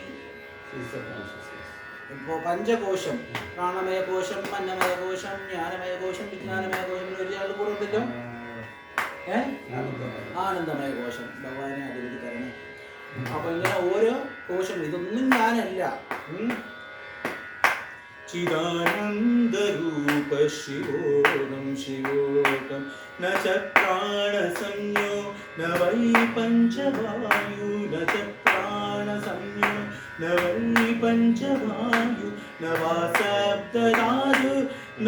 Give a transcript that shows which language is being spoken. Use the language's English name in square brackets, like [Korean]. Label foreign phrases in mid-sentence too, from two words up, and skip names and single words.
[Malayalam] ഇപ്പോൾ പഞ്ചകോശം, പ്രാണമയ കോശം, അന്നമയ കോശം, ജ്ഞാനമയ കോശം, വിജ്ഞാനമയ കോശം, ഒരാൾ കൂടെ ഉണ്ടല്ലോ. ആനന്ദമയ കോശം. ഭഗവാനെ അതിലേക്ക് തരണേ. അപ്പൊ ഇങ്ങനെ ഓരോ കോശം. ഇതൊന്നും ഞാനല്ല. [Sanskrit] चिदानन्दरूप शिवोऽहं शिवोऽहं न च प्राणसंज्ञो न वै पञ्चवायु न च प्राणसंज्ञो न वै पञ्चवायु न वा सप्तधातु न